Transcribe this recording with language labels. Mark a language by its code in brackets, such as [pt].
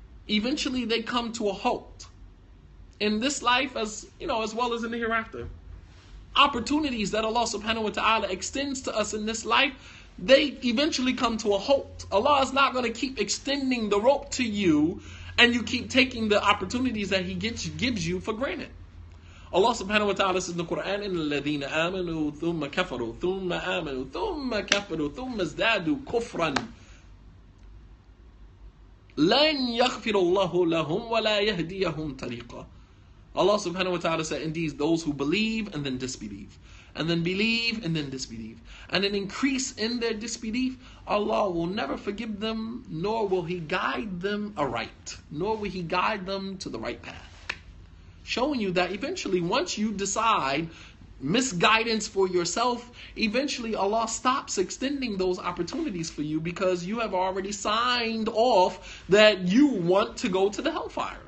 [en] Eventually they come to a halt. In this life, as well as in the hereafter. Opportunities that Allah subhanahu wa ta'ala extends to us in this life, they eventually come to a halt. Allah is not going to keep extending the rope to you and you keep taking the opportunities that He gives you for granted. Allah subhanahu wa ta'ala says in the Quran, [ar] إِنَّ الَّذِينَ آمَنُوا ثُمَّ كَفَرُوا ثُمَّ آمَنُوا ثُمَّ كَفَرُوا ثُمَّ ازْدَادُوا كُفْرًا لَنْ يَغْفِرَ اللَّهُ لَهُمْ وَلَا يَهْدِيَهُمْ طَرِيقًا. [en] Allah subhanahu wa ta'ala said, indeed, those who believe and then disbelieve, and then believe and then disbelieve, and then increase in their disbelief, Allah will never forgive them, nor will He guide them aright, nor will He guide them to the right path. Showing you that eventually, once you decide misguidance for yourself, eventually Allah stops extending those opportunities for you, because you have already signed off that you want to go to the hellfire.